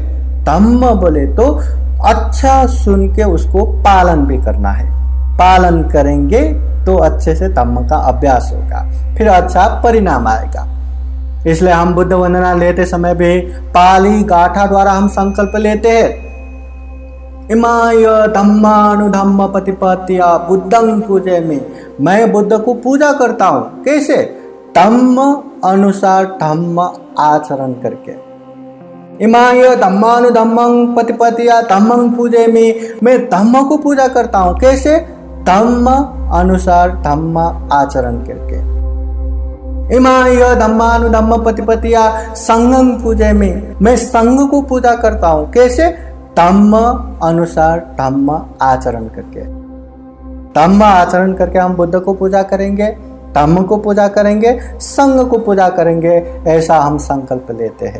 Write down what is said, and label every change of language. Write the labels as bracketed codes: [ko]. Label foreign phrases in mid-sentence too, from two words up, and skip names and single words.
[hi] धम्म बोले तो अच्छा सुन के उसको पालन भी करना है। पालन करेंगे तो अच्छे से धम्म का अभ्यास होगा, फिर अच्छा परिणाम आएगा। इसलिए हम बुद्ध वंदना लेते समय भी पाली गाथा द्वारा हम संकल्प लेते हैं, [pi] इमाय धम्मानुधम्म प्रतिपत्तिया बुद्धं पूजे में। [hi] मैं बुद्ध को पूजा करता हूं, कैसे? धम्म अनुसार धम्म आचरण करके। [pi] इमाय धम्मानुधम्मं प्रतिपत्तिया धम्मं पूजे में, [hi] मैं धम्म को पूजा करता हूं, कैसे? धम्म अनुसार धम्म आचरण करके। [pi] इमाय धम्मानुधम्म प्रतिपत्तिया संघं पूजे में, [hi] मैं संघ को पूजा करता हूं, कैसे? धम्म अनुसार धम्म आचरण करके। धम्म आचरण करके हम बुद्ध को पूजा करेंगे, धम्म को पूजा करेंगे, संघ को पूजा करेंगे, ऐसा हम संकल्प लेते हैं।